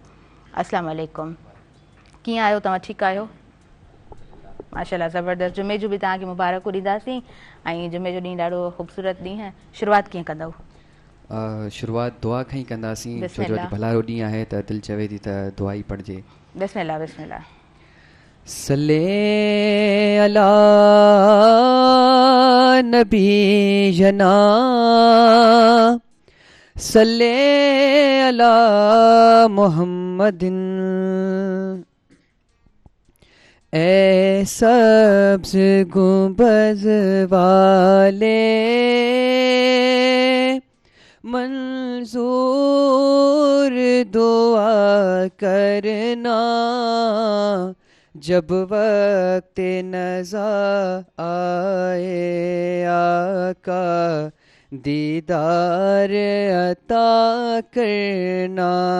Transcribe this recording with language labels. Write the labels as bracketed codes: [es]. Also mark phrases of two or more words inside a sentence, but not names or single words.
[ar] السلام عليكم, [sd] कीअं आहियो तव्हां? ठीकु आहियो? माशाल्लाह, ज़बरदस्त। जुमे जूं बि तव्हांखे मुबारकूं ॾींदासीं ऐं जुमे जो ॾींहुं ॾाढो ख़ूबसूरत ॾींहुं आहे। शुरूआति कीअं कंदव? शुरूआति दुआ खां ई कंदासीं, छो जो बिस्मिल्लाह। अॼु भलारो ॾींहुं आहे त दिलि चवे थी त दुआ ई पढ़िजे। बिस्मिल्लाह बिस्मिल्लाह। [ar] صل على نبينا، صل على محمد, [ur] اے سبز گنبد والے منظور دعا کرنا، جب وقت نزع آئے آقا دیدار عطا کرنا.